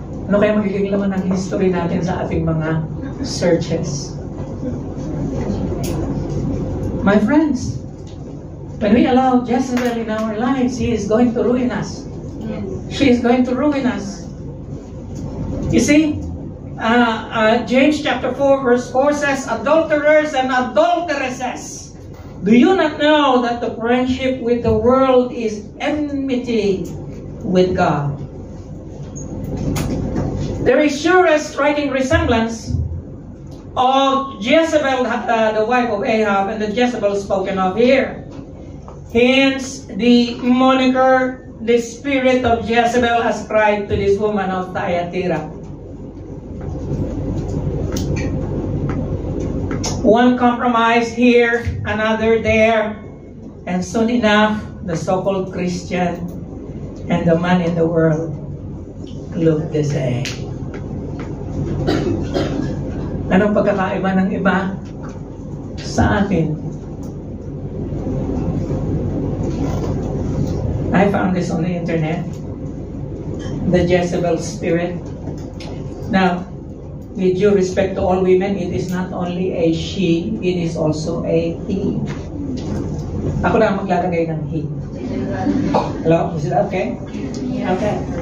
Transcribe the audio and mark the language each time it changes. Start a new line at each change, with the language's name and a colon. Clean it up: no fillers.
Filipino: Ano kaya magiging laman ng history natin sa ating mga searches?
English: My friends, when we allow Jezebel in our lives, he is going to ruin us. She is going to ruin us. You see, James chapter 4 verse 4 says, adulterers and adulteresses, do you not know that the friendship with the world is enmity with God? There is sure a striking resemblance of Jezebel, the wife of Ahab, and the Jezebel spoken of here. Hence, the moniker, the spirit of Jezebel ascribed to this woman of Thyatira. One compromise here, another there, and soon enough, the so-called Christian and the man in the world look the same.
Filipino: Anong pagkakaiba ng iba sa atin?
English: I found this on the internet. The Jezebel spirit. Now, with due respect to all women, it is not only a she, it is also a he.
Filipino: Ako na maglalagay ng he.
English: Hello? Is it okay? Okay.